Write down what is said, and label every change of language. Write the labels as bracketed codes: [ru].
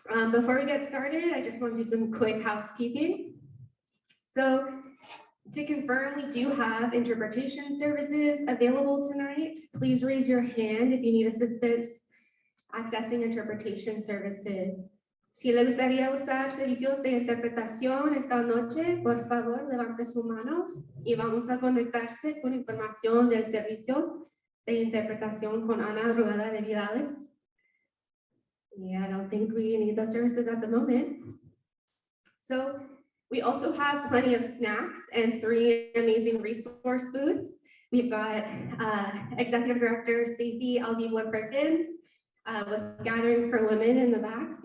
[en] Before we get started, I just want to do some quick housekeeping. So to confirm, we do have interpretation services available tonight. Please raise your hand if you need assistance accessing interpretation services. [es] Si le gustaría usar servicios de interpretación esta noche, por favor, levante su mano y vamos a conectarse con información de servicios de interpretación con Ana Rueda de Vidales. [en] Yeah, I don't think we need those services at the moment. So we also have plenty of snacks and 3 amazing resource booths. We've got Executive Director Stacy Alzibler-Perkins with Gathering for Women in the back.